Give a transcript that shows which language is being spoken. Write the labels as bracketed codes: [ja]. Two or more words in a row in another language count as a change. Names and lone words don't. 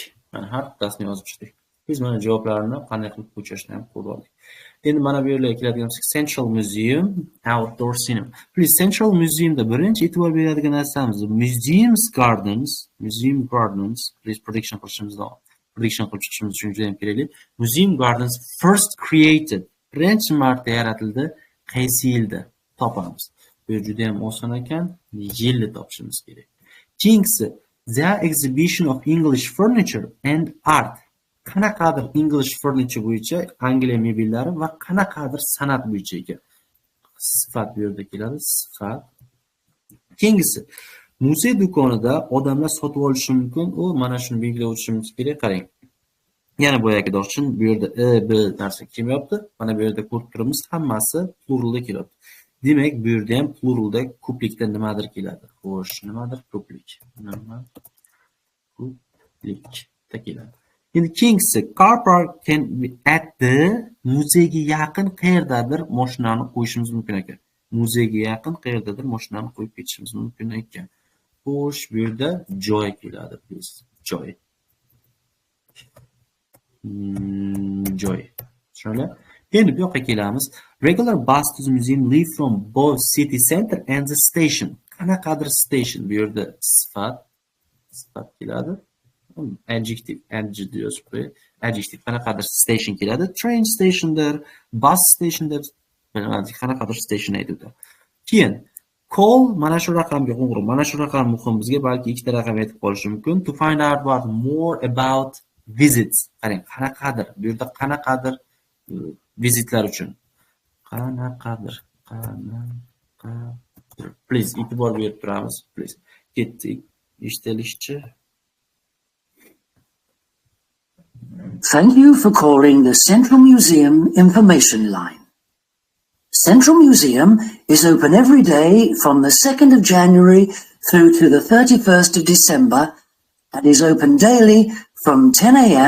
[uz] Mana har bittasini yozib chiqdik. Biz mana javoblarni qanday qilib ko'chirishni ham ko'rib oldik. Endi mana bu yerga keladigan bo'lsak, Central Museum, Outdoor Cinema. Please, Central Museumda birinchi e'tibor beradigan narsamiz Museum Gardens. Please, prediction qilib chiqishimiz uchun juda ham kerakli. [en] Museum Gardens first created. [uz] Birinchi marta yaratildi. Qaysi yilda? Topamiz. Bu juda ham oson ekan. Yilni topishimiz kerak. [en] Keyingisi The exhibition of English furniture and art. [uz] Qanaqadir [en] English furniture [uz] bo'yicha Angliya mebellari va qanaqadir san'at bo'yicha ekan. Sifat bu yerda keladi, sifat. Keyingisi muzey do'konida odamlar sotib olishi mumkin. Mana shuni belgilab o'tishimiz kerak. Qarang. Yana boyagi uchun bu yerda b narsa kelmayapti. Mana bu yerda ko'rib turibmiz, hammasi pluralda kelyapti. Demak, bu yerda ham pluralda ko'plikda nimadir keladi. Xo'sh, nimadir ko'plik. Ko'plikda keladi. Endi keyingisi [en] car park can be at the [uz] muzeyga yaqin qayerdadir mashinani qo'yishimiz mumkin ekan. Muzeyga yaqin qayerdadir mashinani qo'yib ketishimiz mumkin ekan. Xo'sh, bu yerda joy keladi, please. Joy. Shunday. Endi bu yoqqa kelamiz. [en] Regular bus to the museum leave from both city center and the station. [uz] Qanaqadir station. Bu yerda sifat keladi. Adjective qanaqadir station keladi. Train stationdir, bus stationdir. Qanaqadir station aytadi. Keyin call, mana shu raqamga qo'ng'iroq. Mana shu raqam muhim bizga, balki ikkita raqam aytib qolishi mumkin. [en] To find out more about visits. [uz] Qarang, qanaqadir. Bu yerda qanaqadir vizitlar uchun. Qanaqadir. Please, e'tibor berib turamiz. Please. Ketdik. Eshitilishicha. [en] Thank you for calling the Central Museum Information Line. Central Museum is open every day from the 2nd of January through to the 31st of December and is open daily from 10 a.m.